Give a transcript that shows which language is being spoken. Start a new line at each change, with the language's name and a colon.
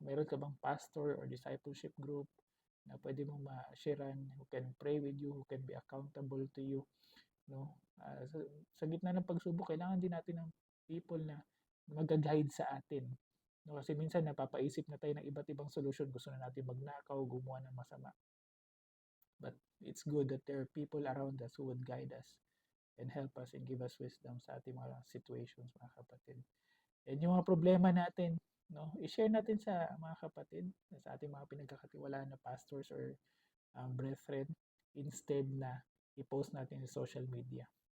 Filipino: Meron ka bang pastor or discipleship group na pwede mong ma-sharean,
English: who can pray with you, who can be accountable to you, no?
Filipino: Sa gitna ng pagsubok, kailangan din natin ng people na mag-guide sa atin. No, kasi minsan napapaisip na tayo ng iba't ibang solusyon. Gusto na natin magnakaw, gumawa ng masama.
English: But it's good that there are people around us who would guide us and help us and give us wisdom
Filipino: sa ating mga situations, mga kapatid. And yung mga problema natin, no, i-share natin sa mga kapatid, sa ating mga pinagkakatiwalaan na pastors or brethren, instead na i-post natin sa social media.